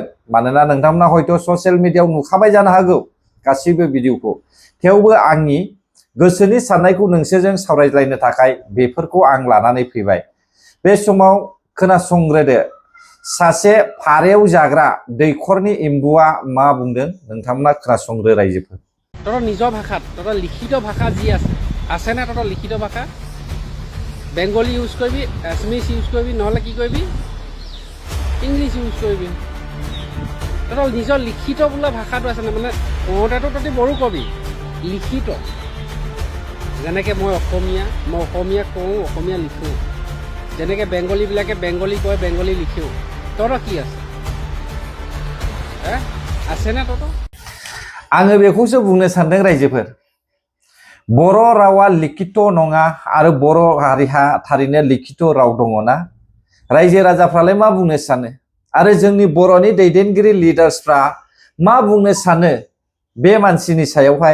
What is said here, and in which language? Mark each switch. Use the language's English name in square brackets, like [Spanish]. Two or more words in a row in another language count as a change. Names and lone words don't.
[Bodo] मानोना नोंथांमोना हयथ' ससियेल मिडियायाव नुखाबाय जानो हागौ गासैबो भिडिअखौ, थेवबो आंनि गोसोनि साननायखौ नोंसोरजों सावरायलायनो थाखाय बेफोरखौ आं लानानै फैबाय। बे समाव खोनासंग्रोदो, सासे फारेव जाग्रा दैखरनि एम्बुआ मा बुंदों नोंथांमोना खोनासंग्रो रायजोफोर। [Assamese] তোর নিজ ভাষাত, তোর লিখিত ভাষা যি আছে না, তোর লিখিত ভাষা বেঙ্গলি ইউজ করবি, এছমিছ ইউজ করবি, নহলে কি করবি ইংলিছ ইউজ করবি। তোর নিজৰ লিখিত বোলা ভাষাটো আছে না, মানে কওঁতেতো তহঁতি বড়ো কবি, লিখিত। যেনেকৈ মই অসমীয়া কওঁ, অসমীয়া লিখোঁ। যেনেকৈ বেংগলীবিলাকে বেংগলী কয়, বেংগলী লিখোঁ। তহঁতৰ কি আছে? আছেনে তহঁতৰ? [Bodo] आङो बेखौसो बुंनो सानदों रायजोफोर। बर' रावा लिखित नङा आरो बर' हारिहा थारैनो लिखित राव दङना? रायजो राजाफ्रालाय मा बुंनो सानो? आरो जोंनि बर'नि दैदेनगिरि लिडार्सफ्रा मा बुंनो सानो बे मानसिनि सायावहाय?